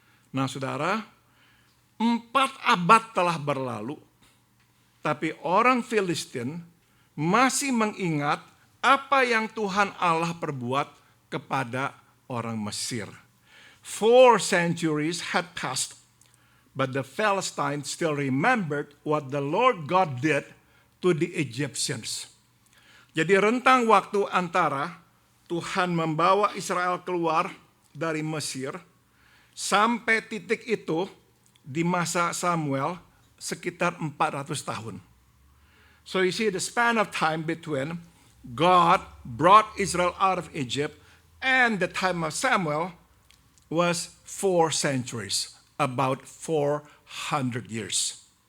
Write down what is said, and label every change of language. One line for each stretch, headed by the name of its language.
Indonesian: Nah saudara, 4 abad telah berlalu, tapi orang Filistin masih mengingat apa yang Tuhan Allah perbuat kepada orang Mesir.
English: 4 centuries had passed, but the Philistines still remembered what the Lord God did to the Egyptians.
Indonesian: Jadi rentang waktu antara Tuhan membawa Israel keluar dari Mesir sampai titik itu di masa Samuel sekitar 400 tahun.
English: So you see the span of time between God brought Israel out of Egypt and the time of Samuel was 4 centuries, about 400 years.